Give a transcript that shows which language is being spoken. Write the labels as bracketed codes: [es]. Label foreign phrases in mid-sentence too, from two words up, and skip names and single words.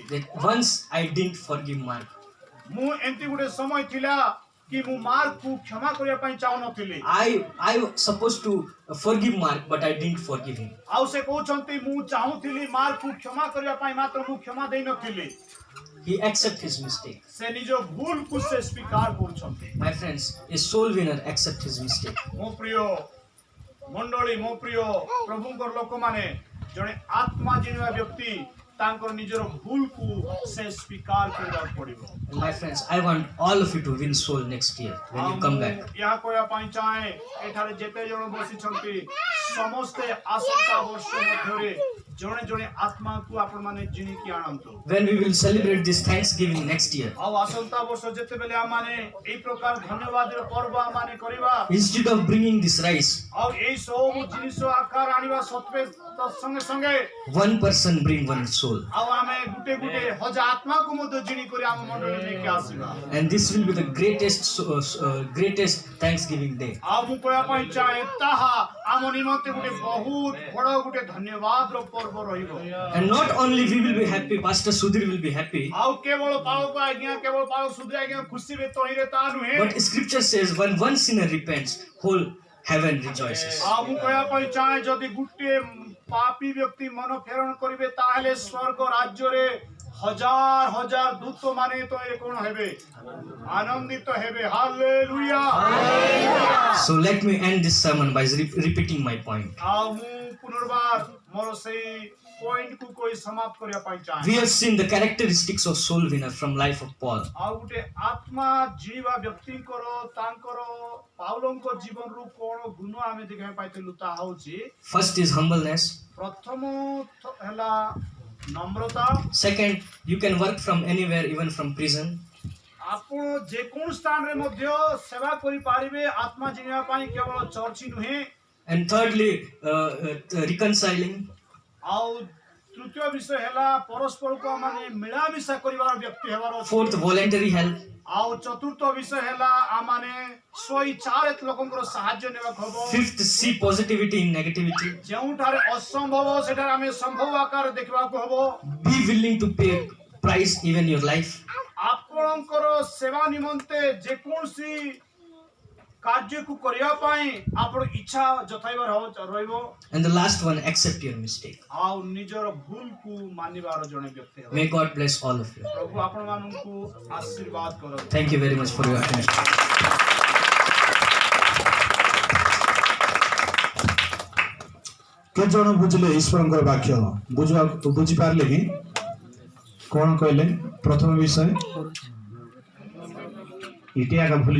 [en] that once I didn't forgive Mark. [or] ମୁଁ ଏମିତି ଗୋଟେ ସମୟ ଥିଲା कि ମୁଁ ମାର୍କକୁ କ୍ଷମା କରିବା ପାଇଁ ଚାହୁଁନଥିଲି। [en] I was supposed to forgive Mark, but I didn't forgive him. [or] ଆଉ ସେ କହୁଛନ୍ତି ମୁଁ ଚାହୁଁଥିଲି ମାର୍କକୁ କ୍ଷମା କରିବା ପାଇଁ ମାତ୍ର ମୁଁ କ୍ଷମା ଦେଇନଥିଲି। [en] He accepts his mistake. [or] ସେ ନିଜ ଭୁଲକୁ ସେ ସ୍ୱୀକାର କରୁଛନ୍ତି। [en] My friends, a soul winner accepts his mistake. [or] ମୋ ପ୍ରିୟ ମଣ୍ଡଳୀ ମୋ ପ୍ରିୟ ପ୍ରଭୁଙ୍କର ଲୋକମାନେ ଜଣେ ଆତ୍ମା ଜିଣିବା ବ୍ୟକ୍ତି ତାଙ୍କର ନିଜର ଭୁଲକୁ ସେ ସ୍ୱୀକାର କରିବାକୁ ପଡ଼ିବ। [en] My friends, I want all of you to win soul next year when you come back. [or] ଏହା କହିବା ପାଇଁ ଚାହେଁ ଏଠାରେ ଯେତେ ଜଣ ବସିଛନ୍ତି ସମସ୍ତେ ଆସନ୍ତା ବର୍ଷ ମଧ୍ୟରେ ଜଣେ ଜଣେ ଆତ୍ମାକୁ ଆପଣମାନେ ଜିଣିକି ଆଣନ୍ତୁ। [en] When we will celebrate this Thanksgiving next year, [or] ଆଉ ଆସନ୍ତା ବର୍ଷ ଯେତେବେଳେ ଆମମାନେ ଏଇ ପ୍ରକାର ଧନ୍ୟବାଦର ପର୍ବ ଆମମାନେ କରିବା [en] instead of bringing this rice, [or] ଆଉ ଏଇ ସବୁ ଜିନିଷ ଆକାର ଆଣିବା ସତ୍ତ୍ୱେ ସଙ୍ଗେ ସଙ୍ଗେ [en] one person bring one soul. [or] ଆଉ ଆମେ ଗୋଟେ ଗୋଟେ ହଜାର ଆତ୍ମାକୁ ମଧ୍ୟ ଜିଣି କରି ଆମ ମଣ୍ଡଳରେ ନେଇକି ଆସିବା। [en] And this will be the greatest Thanksgiving day. [or] ଆଉ ମୁଁ କହିବା ପାଇଁ ଚାହେଁ ତାହା ଆମ ନିମନ୍ତେ ଗୋଟେ ବହୁତ ବଡ଼ ଗୋଟେ ଧନ୍ୟବାଦର ପର୍ବ ରହିବ। [en] And not only we will be happy, Pastor Sudhir will be happy, [or] ଆଉ କେବଳ ପାଳକ ଆଜ୍ଞା କେବଳ ପାଳକ ସୁଧୀ ଆଜ୍ଞା ଖୁସି ବେ ତହିଁରେ ତା ନୁହେଁ। [en] but scripture says when one sinner repents, whole heaven rejoices. [or] ଆଉ ମୁଁ କହିବା ପାଇଁ ଚାହେଁ ଯଦି ଗୋଟେ ପାପୀ ବ୍ୟକ୍ତି ମନ ଫେରଣ କରିବେ ତାହେଲେ ସ୍ୱର୍ଗ ରାଜ୍ୟରେ ହଜାର ହଜାର ଦୂତ ମାନେ ତହିଁରେ କଣ ହେବେ ଆନନ୍ଦିତ ହେବେ। ହାଲେଲୁୟା। [en] So let me end this sermon by repeating my point. [or] ଆଉ ମୁଁ ପୁନର୍ବାର ମୋର ସେଇ ପଏଣ୍ଟକୁ କହି ସମାପ୍ତ କରିବା ପାଇଁ ଚାହେଁ। [en] We have seen the characteristics of soul winner from life of Paul. [or] ଆଉ ଗୋଟେ ଆତ୍ମା ଜିଣିବା ବ୍ୟକ୍ତିଙ୍କର ତାଙ୍କର ପାଉଲଙ୍କ ଜୀବନରୁ କଣ ଗୁଣ ଆମେ ଦେଖିବାକୁ ପାଇଥିଲୁ ତାହା ହଉଛି [en] First is humbleness. [or] ପ୍ରଥମ ହେଲା ନମ୍ରତା। [en] Second, you can work from anywhere, even from prison. [or] ଆପଣ ଯେକୌଣସି ସ୍ଥାନରେ ମଧ୍ୟ ସେବା କରିପାରିବେ ଆତ୍ମା ଜିଣିବା ପାଇଁ କେବଳ ଚର୍ଚ୍ଚ ନୁହେଁ। [en] And thirdly, reconciling. [or] ଆଉ ତୃତୀୟ ବିଷୟ ହେଲା ପରସ୍ପରକୁ ମାନେ ମିଳାମିଶା କରିବାର ବ୍ୟକ୍ତି ହେବାର ଅଛି। [en] Fourth, voluntary help. [or] ଆଉ ଚତୁର୍ଥ ବିଷୟ ହେଲା ଆମମାନେ ସ୍ୱଇଚ୍ଛାରେ ଲୋକଙ୍କର ସାହାଯ୍ୟ ନେବାକୁ ହବ। [en] Fifth, see positivity in negativity. [or] ଯେଉଁଠାରେ ଅସମ୍ଭବ ସେଠାରେ ଆମେ ସମ୍ଭବ ଆକାରରେ ଦେଖିବାକୁ ହବ। [en] Be willing to pay price even your life. [or] ଆପଣଙ୍କର ସେବା ନିମନ୍ତେ ଯେକୌଣସି କାର୍ଯ୍ୟକୁ କରିବା ପାଇଁ ଆପଣ ଇଚ୍ଛା ଜତାଇବାର ରହିବ। [en] And the last one, accept your mistake. [or] ଆଉ ନିଜର ଭୁଲକୁ ମାନିବାର ଜଣେ ବ୍ୟକ୍ତି ହେବ। [en] May God bless all of you. [or] ପ୍ରଭୁ ଆପଣମାନଙ୍କୁ ଆଶୀର୍ବାଦ କରନ୍ତୁ। [en] Thank you very much for your attention. [or] କେତେ ଜଣ ବୁଝିଲେ ଈଶ୍ୱରଙ୍କର ବାକ୍ୟ ବୁଝିପାରିଲେ କି କଣ କହିଲେ ପ୍ରଥମ ବିଷୟ ଇଟି ଆକା ଭୁଲି